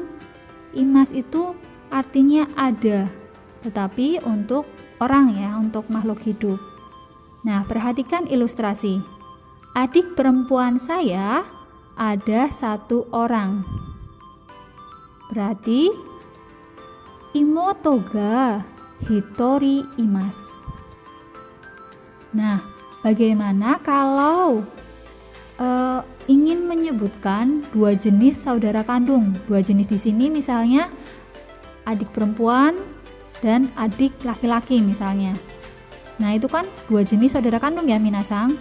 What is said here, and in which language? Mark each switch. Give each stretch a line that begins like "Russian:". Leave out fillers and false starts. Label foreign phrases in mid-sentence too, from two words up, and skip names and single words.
Indonesian: Imas itu artinya ada, tetapi untuk orang ya, untuk makhluk hidup. Nah, perhatikan ilustrasi. Adik perempuan saya ada 1 orang.
Japanese: Berarti 妹が一人います.
Indonesian: Nah, bagaimana kalau ingin menyebutkan 2 jenis saudara kandung? 2 jenis di sini misalnya adik perempuan dan adik laki-laki misalnya. Nah, itu kan 2 jenis saudara kandung ya, minasang.